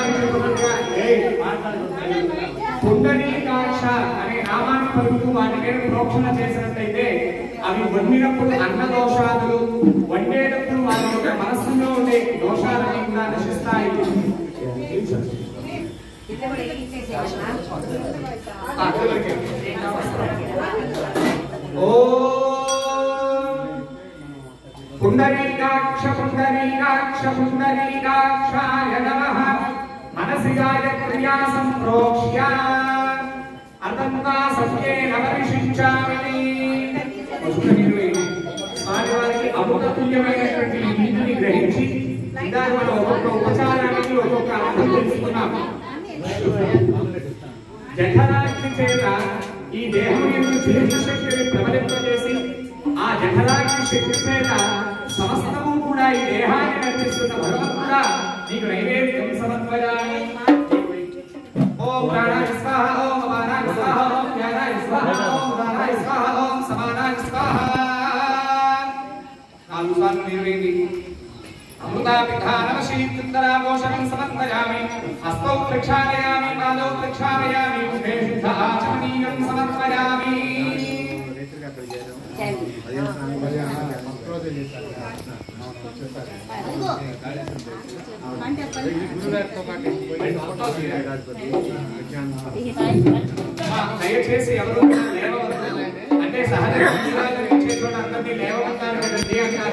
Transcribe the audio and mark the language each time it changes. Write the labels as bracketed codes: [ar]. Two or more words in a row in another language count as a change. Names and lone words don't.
[te] పుండరీకాక్ష అనే నామాన్ని పలుకుతూ వాటి మీద ప్రోక్షణ చేసినట్లయితే అవి వండినప్పుడు అన్న దోషాలు, వండేటప్పుడు వారి యొక్క మనస్సులో ఉండే దోషాలన్నీ కూడా నశిస్తాయి. [sa] पुंडरीकाक्ष पुंडरीकाक्ष पुंडरीकाक्षाय नमः मनसि गायत्र्या संप्रोक्ष्य अतन्ता सत्येन परिशिष्यामि [te] స్వామివారికి అమృతతుల్యమైనటువంటి నీటిని గ్రహించి ఇందాక మనం ఒక్కొక్క ఉపచారానికి ఒక్కొక్క అర్థం తెలుసుకున్నాం. జఠరాగ్ని చేత ఈ దేహం యొక్క జీర్ణ శక్తిని ప్రబలింపజేసి ఆ జఠరాగ్ని శక్తి చేత సమస్తము కూడా ఈ దేహాన్ని నడిపిస్తున్న భగవంతుడా నీకు [sa] నైవేద్యం సమర్పయామి. ఓం ప్రాణాయ స్వాహ, ఓం అపానాయ స్వాహ, ఓం జ్ఞానాయ స్వాహ, ఓం ఉదానాయ స్వాహ, ఓం సమానాయ స్వాహ. [te] నాలుగు సార్లు నిర్వేది. [sa] अमृतापिधानमशीतरापोषणं समर्पयामि हस्तौ प्रक्षालयामि पादौ प्रक्षालयामि मुखे शुद्ध आचमनीयं समर्पयामि [te] దయచేసి ఎవరు లేవవద్దు అంటే సహజంగా లేచే చోట అందరినీ లేవమంటారు కదండి అంటారు.